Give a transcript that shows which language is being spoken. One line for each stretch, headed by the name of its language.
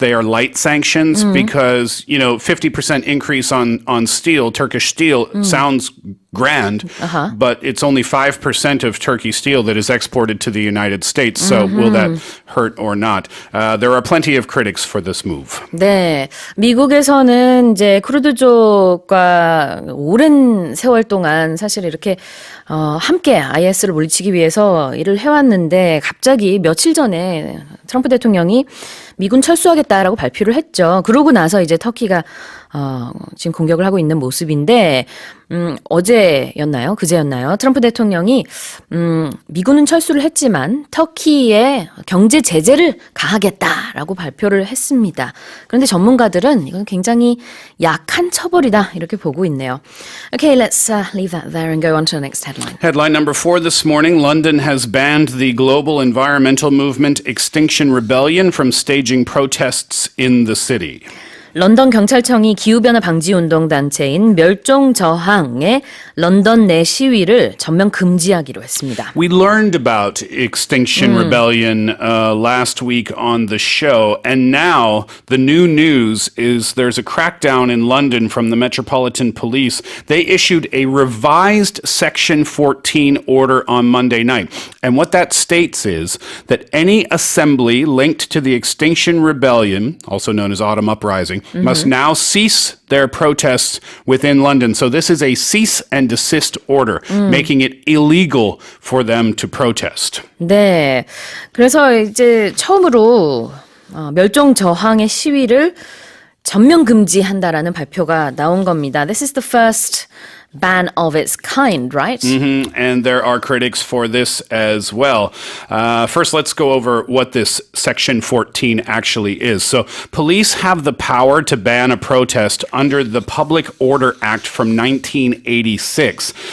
English: They are light sanctions because, 50% increase on steel, Turkish steel, sounds grand, but it's only 5% of Turkey's steel that is exported to the United States. So will that hurt or not? There are plenty of critics for this move.
Korean: 네, 미국에서는 이제 쿠르드족과 오랜 세월 동안 사실 이렇게 함께 IS를 물리치기 위해서 일을 해왔는데 갑자기 며칠 전에 트럼프 대통령이 미군 철수하겠다라고 발표를 했죠. 그러고 나서 이제 터키가 지금 공격을 하고 있는 모습인데 어제였나요? 그제였나요? 트럼프 대통령이 미군은 철수를 했지만 터키에 경제 제재를 가하겠다라고 발표를 했습니다. 그런데 전문가들은 이건 굉장히 약한 처벌이다 이렇게 보고 있네요.
English: Okay, let's leave that there and go on to the next headline. Headline number 4 this morning. London has banned the global environmental movement Extinction Rebellion from staging protests in the city.
Korean: 런던 경찰청이 기후변화 방지 운동 단체인 멸종 저항의 런던 내 시위를 전면 금지하기로 했습니다.
English: We learned about Extinction Rebellion last week on the show, and now the new news is there's a crackdown in London from the Metropolitan Police. They issued a revised Section 14 order on Monday night, and what that states is that any assembly linked to the Extinction Rebellion, also known as Autumn Uprising, must now cease their protests within London. So this is a cease and desist order, making it illegal for them to protest.
Korean: 네. 그래서 이제 처음으로 멸종 저항의 시위를 전면 금지한다라는 발표가 나온 겁니다.
English: This is the first ban of its kind, right? And there are critics for this as well. First, let's go over what this Section 14 actually is. So, police have the power to ban a protest under the Public Order Act from 1986.